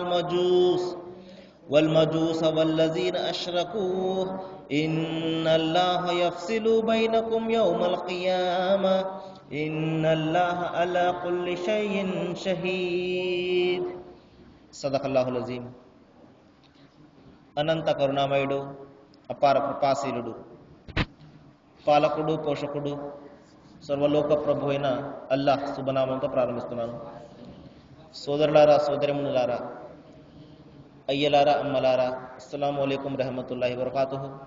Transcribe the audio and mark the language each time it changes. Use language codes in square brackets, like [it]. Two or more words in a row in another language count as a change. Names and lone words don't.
[ar] والمجوس والذين أشركوا إن الله يفصل بينكم يوم القيامة إن الله على كل شيء شهيد. صدق الله العظيم. [te] అనంత కరుణామయుడు, అపార కృపాశీలుడు, పాలకుడు, పోషకుడు, సర్వలోక ప్రభు అయిన అల్లాహ్ శుభనామంతో ప్రారంభిస్తున్నాను. సోదరులారా, సోదరిమునులారా, అయ్యలారా, అమ్మలారా, [ar] السلام عليكم ورحمة الله وبركاته.